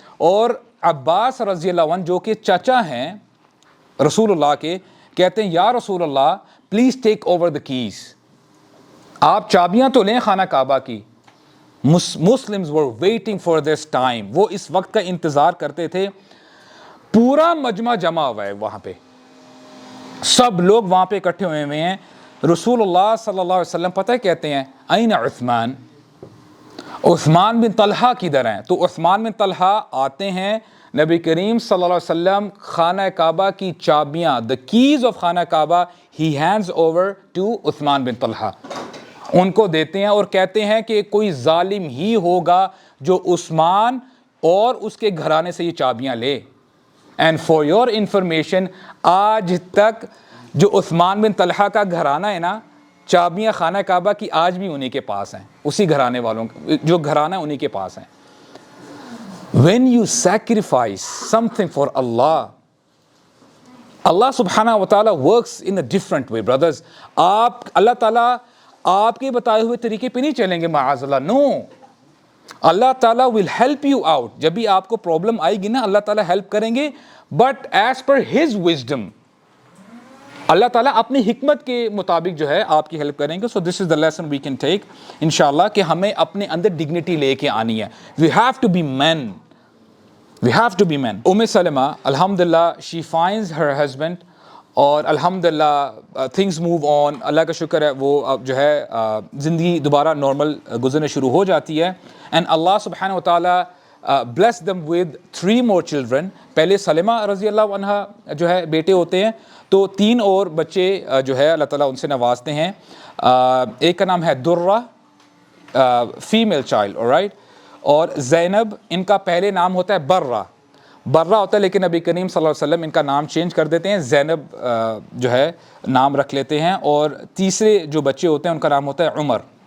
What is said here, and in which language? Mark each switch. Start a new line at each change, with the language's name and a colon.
Urdu: اور عباس رضی اللہ عنہ جو کہ چچا ہیں رسول اللہ کے، کہتے ہیں یا رسول اللہ
English: please take over the keys,
Urdu: آپ چابیاں تو لیں خانہ کعبہ کی.
English: Muslims were waiting for this time.
Urdu: وہ اس وقت کا انتظار کرتے تھے. پورا مجمع جمع ہوا ہے وہاں پہ، سب لوگ وہاں پہ اکٹھے ہوئے ہیں. رسول اللہ صلی اللہ علیہ وسلم پتہ کہتے ہیں این عثمان، عثمان بن طلحہ کدھر ہیں؟ تو عثمان بن طلحہ آتے ہیں، نبی کریم صلی اللہ علیہ وسلم خانہ کعبہ کی چابیاں،
English: the keys of خانہ کعبہ he hands over to
Urdu: عثمان بن طلحہ، ان کو دیتے ہیں اور کہتے ہیں کہ کوئی ظالم ہی ہوگا جو عثمان اور اس کے گھرانے سے یہ چابیاں لے.
English: and for your information
Urdu: آج تک جو عثمان بن طلحہ کا گھرانہ ہے نا، چابیاں خانہ کعبہ کی آج بھی انہی کے پاس ہیں، اسی گھرانے والوں جو گھرانہ انہی کے پاس ہیں.
English: when you sacrifice something for Allah, اللہ سبحانہ و تعالیٰ works in a different way brothers.
Urdu: اللہ تعالیٰ آپ کے بتائے ہوئے طریقے پہ نہیں چلیں گے معاذ اللہ.
English: نو، اللہ تعالیٰ will help you out.
Urdu: جب بھی آپ کو پرابلم آئے گی نا، اللہ تعالیٰ ہیلپ کریں گے،
English: But as per his wisdom.
Urdu: اللہ تعالیٰ اپنی حکمت کے مطابق جو ہے آپ کی ہیلپ کریں گے.
English: so this is the lesson we can take
Urdu: انشاءاللہ کہ ہمیں اپنے اندر ڈگنیٹی لے کے آنی ہے.
English: We have to be men, we have to be men. سلمہ الحمدللہ she finds her husband اور الحمدللہ things move on.
Urdu: اللہ کا شکر ہے وہ اب جو ہے زندگی دوبارہ نارمل گزرنے شروع ہو جاتی ہے. اینڈ اللہ سبحانہ و تعالیٰ
English: blessed them with 3 more children.
Urdu: پہلے سلمہ رضی اللہ عنہ جو ہے بیٹے ہوتے ہیں, تو 3 اور بچے جو ہے اللہ تعالیٰ ان سے نوازتے ہیں. ایک کا نام ہے درہ, فیمیل چائلڈ, alright, اور زینب ان کا پہلے نام ہوتا ہے برہ ہوتا ہے, لیکن نبی کریم صلی اللہ علیہ وسلم ان کا نام چینج کر دیتے ہیں, زینب جو ہے نام رکھ لیتے ہیں, اور تیسرے جو بچے ہوتے ہیں ان کا نام ہوتا ہے عمر.